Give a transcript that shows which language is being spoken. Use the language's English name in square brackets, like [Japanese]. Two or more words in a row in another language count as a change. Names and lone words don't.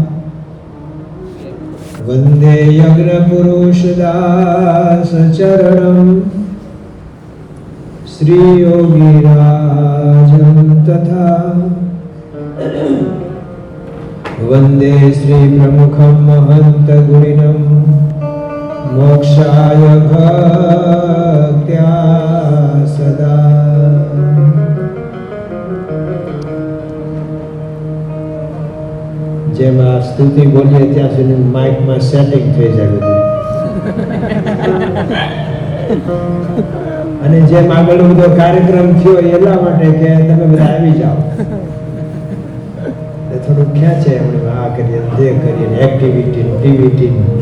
[Sanskrit] वन्दे यज्ञपुरुषदासचरणं श्रीयोगिराजं तथा वन्दे श्रीप्रमुखं महन्तगुणिनं मोक्षाय भक्त्या सदा [Gujarati] જેમાં સ્તુતિ બોલીએ ત્યાં સુધી માઇકમાં સેટિંગ થઈ જાય બધું અને જેમ આગળ બધો કાર્યક્રમ થયો એટલા માટે કે તમે બધા આવી જાઓ થોડું ખેંચે એમણે આ કરીએ તે કરીએ એક્ટિવિટી ટીવીટી